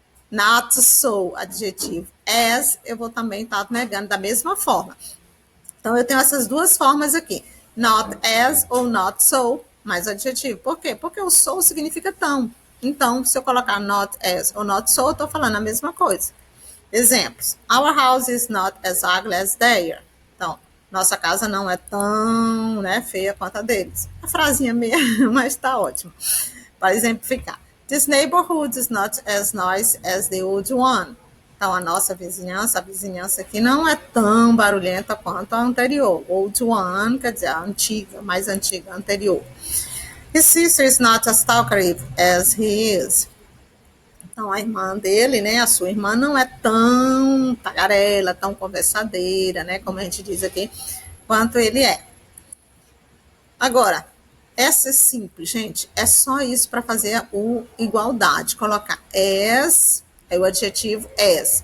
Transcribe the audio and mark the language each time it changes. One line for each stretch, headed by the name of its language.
Portuguese: Not so, adjetivo, as, eu vou também estar negando da mesma forma. Então, eu tenho essas duas formas aqui. Not as ou not so, mais adjetivo. Por quê? Porque o so significa tão. Então, se eu colocar not as ou not so, eu estou falando a mesma coisa. Exemplos.
English: Our house is not as ugly as theirs.
Portuguese: Então, nossa casa não é tão, né, feia quanto a deles. A frasinha meio, mas está ótimo. Para exemplificar.
English: This neighborhood is not as nice as the old one.
Portuguese: Então, a nossa vizinhança, a vizinhança aqui não é tão barulhenta quanto a anterior.
English: Old one,
Portuguese: quer dizer, a antiga, mais antiga, anterior.
English: His sister is not as talkative as he is.
Portuguese: Então, a irmã dele, né, a sua irmã não é tão tagarela, tão conversadeira, né, como a gente diz aqui, quanto ele é. Agora, essa é simples, gente, é só isso para fazer o igualdade, colocar as, é o adjetivo as.